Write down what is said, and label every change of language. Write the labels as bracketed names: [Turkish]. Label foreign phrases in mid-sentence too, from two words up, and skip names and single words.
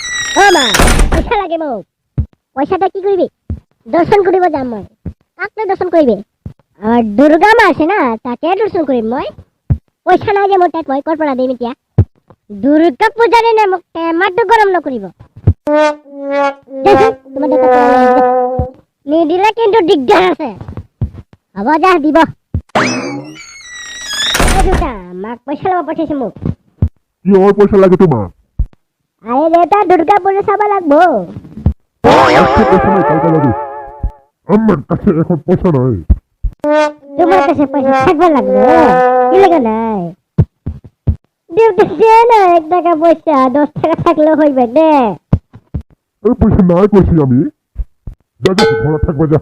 [Assamese] ও মা পয়সা লাগে মোক পয়সাটা কি করবি দর্শন করিব যাম মই কাকলে দর্শন করিবে আর দুর্গা মা আছে না তাকে দর্শন করিম মই পয়সা নাই যে মোর তাত মই কৰ পৰা দিম এতিয়া দুর্গা পূজারে নে মোক মাটো গরম নকরিব নিদিলে কিন্তু দিগদার আছে হব যা দিব মাক পয়সা লব পঠাইছে মোক কিহৰ পইচা লাগে তোমাক আরে দেউতা দুর্গা পূজা চাব লাগবো [Bangla] আজকে পয়সা নাই কালকে লাগে আমার কাছে এখন পয়সা নাই তোমার কাছে পয়সা থাকবে লাগবে কি লাগে নাই দেউতা দে না 1 টাকা পয়সা 10 টাকা থাকলে হইবে দে এই পয়সা নাই কইছি আমি যা যা ঘরে থাকবে যা